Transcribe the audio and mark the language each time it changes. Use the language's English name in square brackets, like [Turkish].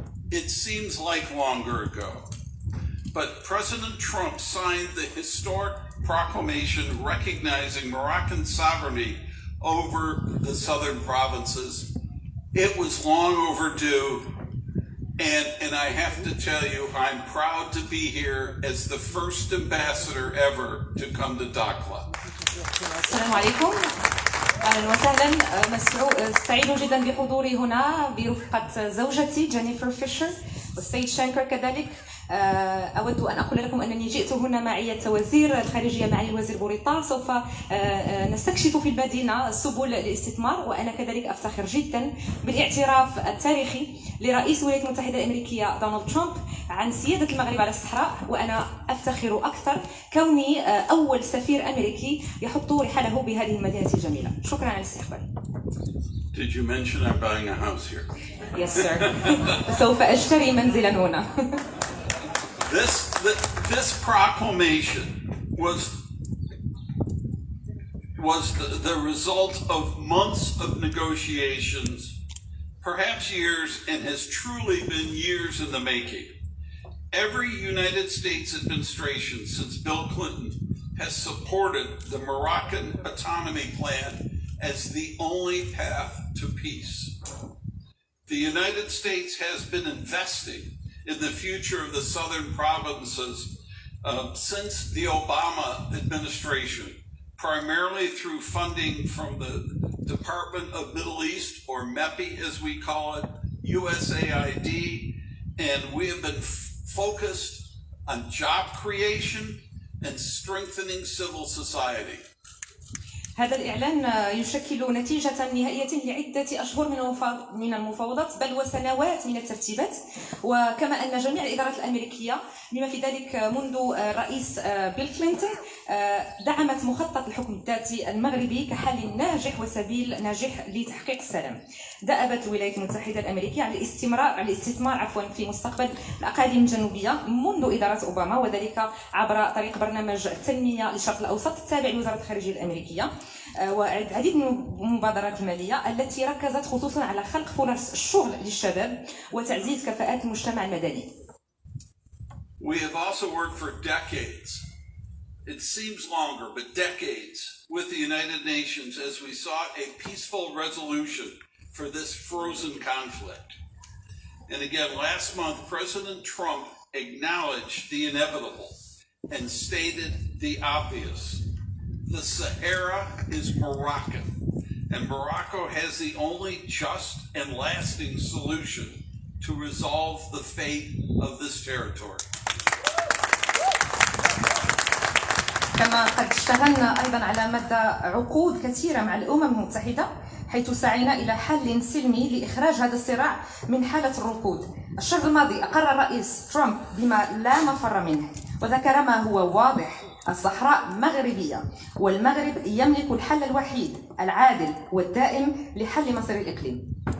[English] It seems like longer ago, but President Trump signed the historic proclamation recognizing Moroccan sovereignty over the southern provinces. It was long overdue, and I have to tell you, I'm proud to be here as the first ambassador ever to come to Dakhla. [Arabic] السلام عليكم. اهلا وسهلا. سعيد جدا بحضوري هنا برفقه زوجتي جينيفر فيشر والسيد شانكر كذلك. اود ان اقول لكم انني جئت هنا معي وزير الخارجيه معي الوزير بوريطا. سوف نستكشف في المدينه سبل الاستثمار، وانا كذلك افتخر جدا بالاعتراف التاريخي لرئيس الولايات المتحده الامريكيه دونالد ترامب عن سياده المغرب على الصحراء، وانا افتخر اكثر كوني اول سفير امريكي يحط رحاله بهذه المدينه الجميله. شكرا على الاستقبال. [English] Did you mention I'm buying a house here? Yes, sir. [Arabic] سوف أشتري منزلا هنا. [English] This proclamation was the result of months of negotiations, perhaps years, and has truly been years in the making. Every United States administration since Bill Clinton has supported the Moroccan autonomy plan as the only path to peace. The United States has been investing in the future of the southern provinces since the Obama administration, primarily through funding from the Department of Middle East, or MEPI as we call it, USAID, and we have been focused on job creation and strengthening civil society. [Arabic] هذا الإعلان يشكل نتيجة نهائية لعدة أشهر من المفاوضات بل وسنوات من الترتيبات، وكما أن جميع الإدارات الأمريكية بما في ذلك منذ الرئيس بيل كلينتون دعمت مخطط الحكم الذاتي المغربي كحل ناجح وسبيل ناجح لتحقيق السلام. دأبت الولايات المتحدة الأمريكية على الاستثمار في مستقبل الأقاليم الجنوبية منذ إدارة أوباما، وذلك عبر طريق برنامج التنمية للشرق الأوسط التابع لوزارة الخارجية الأمريكية، وعديد من المبادرات المالية التي ركزت خصوصا على خلق فرص الشغل للشباب وتعزيز كفاءات المجتمع المدني. [English] We have also worked for decades, it seems longer, but decades, with the United Nations as we sought a peaceful resolution for this frozen conflict. And again, last month, President Trump acknowledged the inevitable and stated the obvious. The Sahara is Moroccan, and Morocco has the only just and lasting solution to resolve the fate of this territory. [Arabic] كما قد اشتغلنا أيضا على مدى عقود كثيرة مع الأمم المتحدة حيث سعينا إلى حل سلمي لإخراج هذا الصراع من حالة الركود. الشهر الماضي أقر الرئيس ترامب بما لا مفر منه وذكر ما هو واضح: الصحراء مغربية، والمغرب يملك الحل الوحيد العادل والدائم لحل مصير الإقليم.